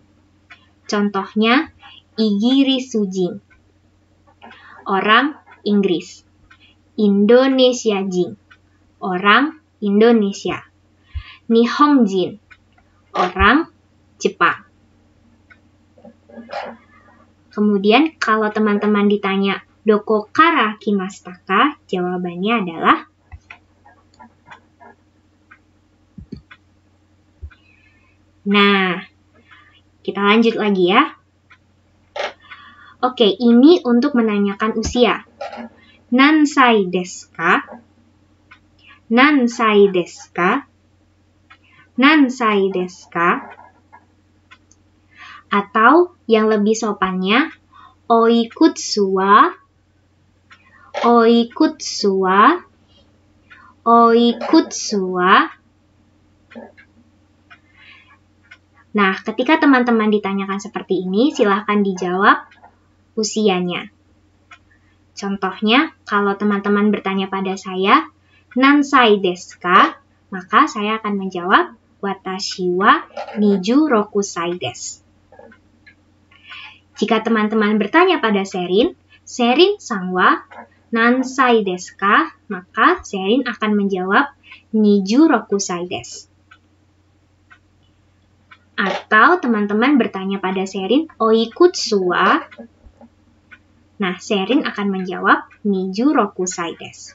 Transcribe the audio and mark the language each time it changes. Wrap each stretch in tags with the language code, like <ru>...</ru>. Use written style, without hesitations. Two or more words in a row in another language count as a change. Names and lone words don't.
<id>Contohnya, igirisujing, orang Inggris. Indonesia jing, orang Indonesia. Nihongjin, orang Jepang. Kemudian kalau teman-teman ditanya</id> <ja>どこから来ましたか,</ja> <id>jawabannya adalah nah, kita lanjut lagi ya. Oke, ini untuk menanyakan usia.</id> <ja>何歳ですか？何歳ですか? 何歳ですか?</ja> <id>Atau yang lebih sopannya,</id> <ja>おいくつは? おいくつは？おいくつは?</ja> <id>Nah, ketika teman-teman ditanyakan seperti ini, silahkan dijawab usianya. Contohnya, kalau teman-teman bertanya pada saya,</id> <ja>何歳ですか?</ja> <id>Maka saya akan menjawab,</id> <ja>私は26です.</ja> <id>Jika teman-teman bertanya pada Serin,</id> <ja>セリンさんは何歳ですか?</ja> <id>Maka Serin akan menjawab 26 desu. Atau teman-teman bertanya pada Serin,</id> <ja>おいくつは?</ja> <id>Nah, Serin akan menjawab 26 desu.</id>